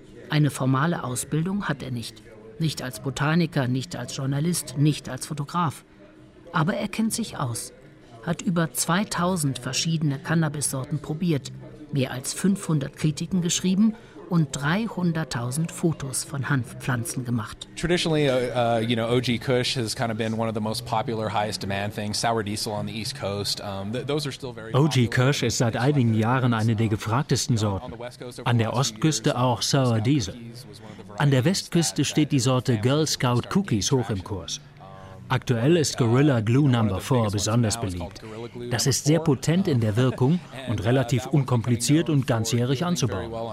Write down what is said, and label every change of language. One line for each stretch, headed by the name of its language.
German: Eine formale Ausbildung hat er nicht. Nicht als Botaniker, nicht als Journalist, nicht als Fotograf. Aber er kennt sich aus, hat über 2000 verschiedene Cannabissorten probiert, mehr als 500 Kritiken geschrieben und 300.000 Fotos von Hanfpflanzen gemacht.
English: Traditionally, OG Kush has kind of been one of the most popular, highest demand things. Sour Diesel on the East Coast. Those are still very.
German: OG Kush ist seit einigen Jahren eine der gefragtesten Sorten. An der Ostküste auch Sour Diesel. An der Westküste steht die Sorte Girl Scout Cookies hoch im Kurs. Aktuell ist Gorilla Glue No. 4 besonders beliebt. Das ist sehr potent in der Wirkung und relativ unkompliziert und ganzjährig anzubauen.